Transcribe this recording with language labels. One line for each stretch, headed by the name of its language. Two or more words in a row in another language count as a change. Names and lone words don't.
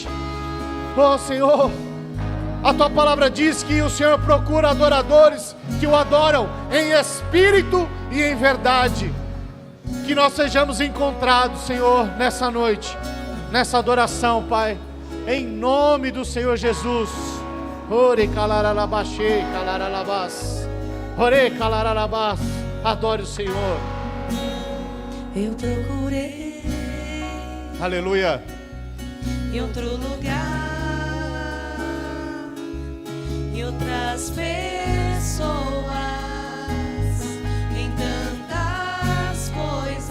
Portuguese: Oh Senhor, a Tua palavra diz que o Senhor procura adoradores que o adoram em espírito e em verdade. Que nós sejamos encontrados, Senhor, nessa noite, nessa adoração, Pai, em nome do Senhor Jesus. Ore calaralabaxê, calaralabás. Ore calaralabás. Adore o Senhor. Eu procurei, aleluia, em outro lugar, em outras pessoas, em tantas coisas.